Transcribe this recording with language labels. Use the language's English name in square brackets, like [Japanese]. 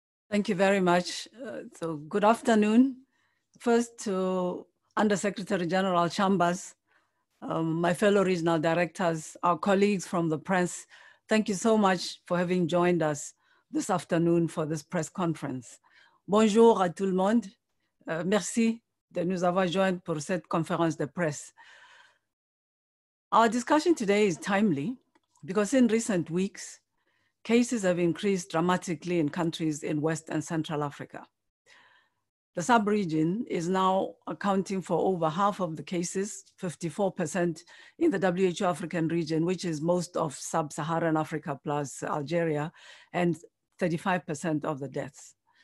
[English] Thank you very much. So good afternoon. First to Undersecretary General Chambers, my fellow regional directors, our colleagues from the press, thank you so much for having joined us this afternoon for this press conference. [French] Bonjour à tout le monde. Merci de nous avoir joints pour cette conférence de presse. [English] Our discussion today is timely because in recent weeks, cases have increased dramatically in countries in West and Central Africa. The sub-region is now accounting for over half of the cases, 54% in the WHO African region, which is most of sub-Saharan Africa plus Algeria, and 35% of the deaths.